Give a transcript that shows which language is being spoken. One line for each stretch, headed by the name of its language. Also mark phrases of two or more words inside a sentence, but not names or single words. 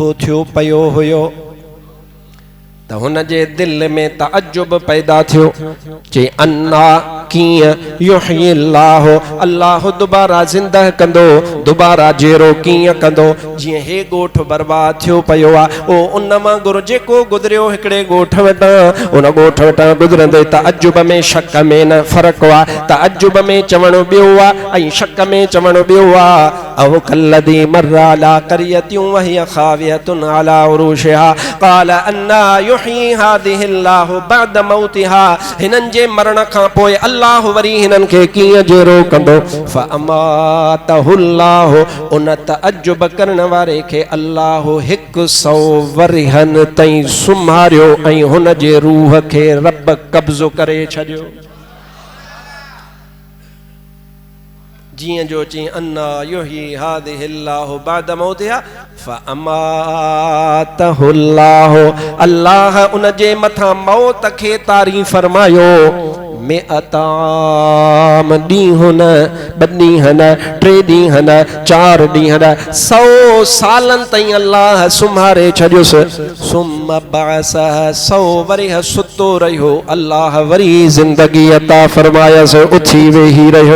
Sindhi: थियो पियो हुयो त हुन जे दिल में तअज्जुब पैदा थियो चे अन्ना कीअं युहयिल्लाह अल्लाह दुबारा ज़िंदह कंदो दुबारा जेरो कीअं कंदो जीअं हे ॻोठ बर्बाद थियो पियो आहे ओ उन वांगुरु जेको गुज़रियो हिकिड़े ॻोठ वटां उन ॻोठ वटां गुज़रंदे तअज्जुब में शक में न फ़र्क़ु आहे तअज्जुब में चवणो ॿियो आहे ऐं शक में चवणो ॿियो आहे
Arabic: أو كالذي مر على قرية وهي خاوية على عروشها قال أنى يحيي هذه الله بعد موتها
Sindhi: हिननि जे मरण खां पोइ अल्लाह वरी हिननि खे कीअं जेरो कंदो फअमातहुल्लाहु उन तअज्जुब करण वारे खे अल्लाह 100 वरहनि ताईं सुम्हारियो ऐं हुन जे रूह खे रब कब्ज़ो करे छॾियो जियां जो ची
Arabic: أنى يحيي هذه الله بعد موتها فأماته الله
Sindhi: अल्लाह उन जे मथां मौत खे तारी फरमायो में अताम ॾींहुं न 2 ॾींहं न 3 ॾींहं न 4 ॾींहं न 100 सालनि ताईं अल्लाह सुम्हारे छॾियुसि
Arabic: ثم بعثه
Sindhi: 100 वरह सुतो रहियो अल्लाह वरी ज़िंदगी अता फरमायसि उथी वेही रहियो।